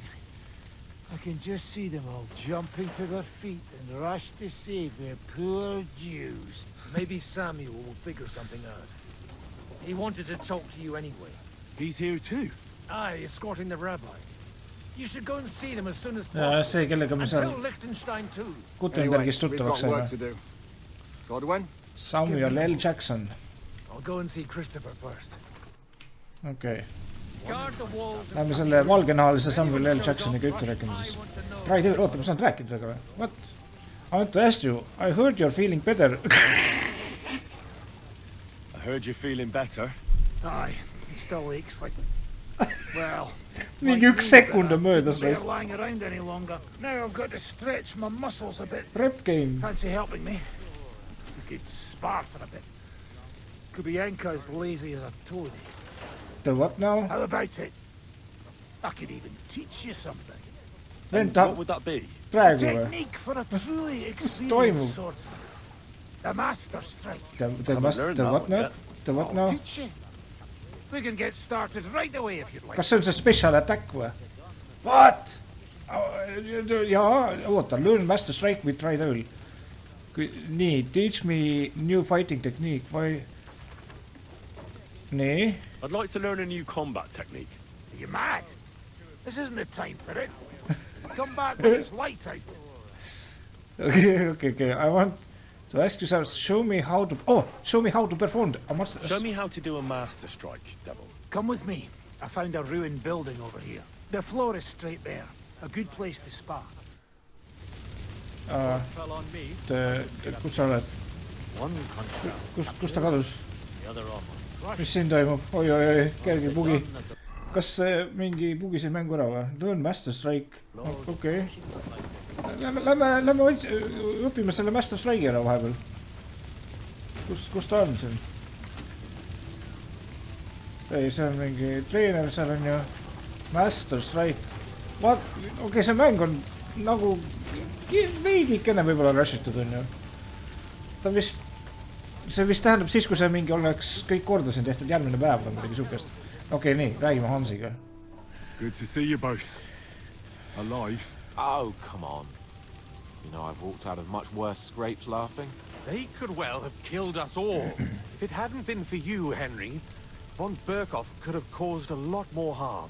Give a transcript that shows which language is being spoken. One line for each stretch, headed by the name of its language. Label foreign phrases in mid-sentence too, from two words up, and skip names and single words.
English: I can just see them all jumping to their feet and rush to save their poor Jews. Maybe Samuel will figure something out. He wanted to talk to you anyway. He's here too? Aye, escorting the rabbi. You should go and see them as soon as possible.
Estonian: See, kellega me seal
English: Liechtenstein too.
Estonian: Gutenbergist tuttavaks saime.
English: Godwin? Samuel L. Jackson. I'll go and see Christopher first. Okay.
Estonian: Lähme selle valgenahalise Samuel L. Jacksoniga juttu rääkima siis. Oota, ma saan rääkida temaga või?
English: What? I want to ask you. I heard you're feeling better. I heard you're feeling better. Aye, he still aches like... Well...
Estonian: Mingi 1 sekund on möödas neist.
English: Lying around any longer. Now I've got to stretch my muscles a bit. Prep game. Fancy helping me? could spar for a bit. Kubienka is lazy as a toad. The what now? How about it? I could even teach you something. What would that be? A technique for a truly experienced swordsman. The master strike. The what now? The what now? Teach you. We can get started right away if you'd like.
Estonian: Kas see on see special attack või? What? Jaa, oota,
English: learn master strike with try duel. Nii, teach me new fighting technique.
Estonian: Või? Nii.
English: I'd like to learn a new combat technique. Are you mad? This isn't the time for it. Come back when it's light out. Okay. I want to ask you, show me how to perform. Show me how to do a master strike, devil. Come with me. I found a ruined building over here. The floor is straight there. A good place to spar.
Estonian: Kus sa oled? Kus ta kadus? Mis siin toimub? Oi, kerge bugi. Kas mingi bugi siin mängu ära või?
English: Learn master strike.
Estonian: Okei. Lähme õpime selle
English: master strike'i
Estonian: ära vahepeal. Kus ta on siin? Ei, see on mingi treener, seal on ju
English: master strike.
Estonian: Okei, see mäng on nagu veidikene võib-olla rushitud on ju. See vist tähendab siis, kui see mingi oleks kõik korda siin tehtud järgmine päev või midagi sukest. Okei, nii, räägime Hansiga.
English: Good to see you both. Alive. Oh, come on. You know, I've walked out of much worse scrapes laughing. They could well have killed us all. If it hadn't been for you, Henry, von Berkhoff could have caused a lot more harm.